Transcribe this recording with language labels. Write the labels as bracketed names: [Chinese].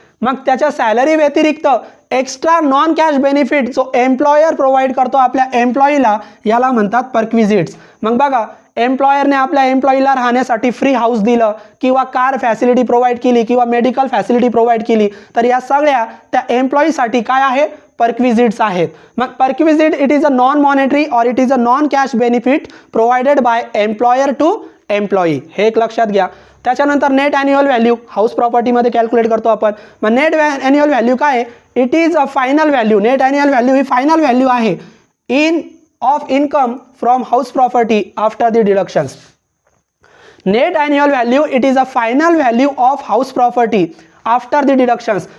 [Marathi] मग त्याच्या सॅलरी व्यतिरिक्त एक्स्ट्रा नॉन कॅश बेनिफिट जो एम्प्लॉयर प्रोव्हाइड करतो आपल्या एम्प्लॉईला, याला म्हणतात परक्विजिट्स. मग बघा, एम्प्लॉयरने आपल्या एम्प्लॉईला राहण्यासाठी फ्री हाऊस दिलं किंवा कार फॅसिलिटी प्रोव्हाइड केली किंवा मेडिकल फॅसिलिटी प्रोव्हाइड केली, तर या सगळ्या त्या एम्प्लॉईसाठी काय आहे, परक्विजिट्स आहेत. [English] मग perquisite it is a non monetary और it is a non cash benefit provided by employer to employee. [Marathi] हे एक लक्षात घ्या. त्याच्यानंतर नेट ॲन्युअल व्हॅल्यू हाऊस प्रॉपर्टीमध्ये कॅल्क्युलेट करतो आपण. [English] मग net annual value काय आहे, it is a final value. Net annual value [Marathi] he final value आहे [English] Of income from house property after the deductions. Net annual value it is a final value of house property after the deductions.